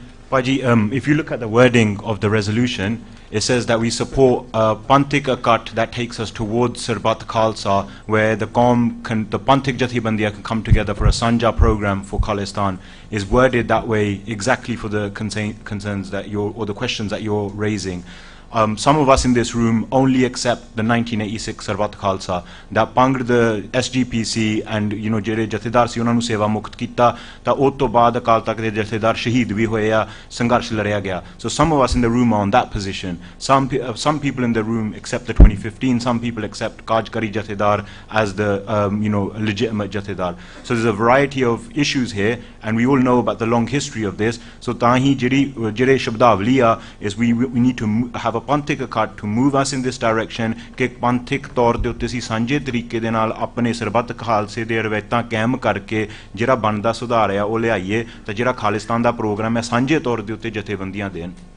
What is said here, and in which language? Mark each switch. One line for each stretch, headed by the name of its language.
English: Paji, if you look at the wording of the resolution, it says that we support a Panthic cut that takes us towards Sarbat Khalsa, where the Panthic Jathibandiya can come together for a Sanja program for Khalistan. Is worded that way exactly for the concerns that or the questions that you're raising. Some of us in this room only accept the 1986 Sarbat Khalsa, that Pangr the SGPC and
Punjabi: ਜਿਹੜੇ ਜਥੇਦਾਰ ਸੀ ਉਹਨਾਂ ਨੂੰ ਸੇਵਾ ਮੁਕਤ ਕੀਤਾ ਤਾਂ ਉਸ ਤੋਂ ਬਾਅਦ ਅਕਾਲ ਤਖਤ ਦੇ ਜਥੇਦਾਰ ਸ਼ਹੀਦ ਵੀ ਹੋਏ ਆ, ਸੰਘਰਸ਼ ਲੜਿਆ ਗਿਆ.
English: So some of us in the room are on that position. Some people in the room accept the 2015, some people accept Kajkari Jathedar as the legitimate Jathedar. So there's a variety of issues here, and we all know about the long history of this.
Punjabi: So ਤਾਂ ਹੀ ਜਿਹੜੇ ਸ਼ਬਦਾਵਲੀ ਆ
English: is we need to have a Panthic cut to move us in this direction,
Punjabi: ਕਿ Panthic ਤੌਰ ਦੇ ਉੱਤੇ ਅਸੀਂ ਸਾਂਝੇ ਤਰੀਕੇ ਦੇ ਨਾਲ ਆਪਣੇ ਸਰਬੱਤ ਖਾਲਸੇ ਦੇ ਰਵਾਇਤਾਂ ਕਾਇਮ ਕਰਕੇ ਜਿਹੜਾ ਬਣਦਾ ਸੁਧਾਰ ਆ ਉਹ ਲਿਆਈਏ, ਤਾਂ ਜਿਹੜਾ ਖਾਲਿਸਤਾਨ ਦਾ ਪ੍ਰੋਗਰਾਮ ਹੈ ਸਾਂਝੇ ਤੌਰ ਦੇ ਉੱਤੇ ਜਥੇਬੰਦੀਆਂ ਦੇਣ.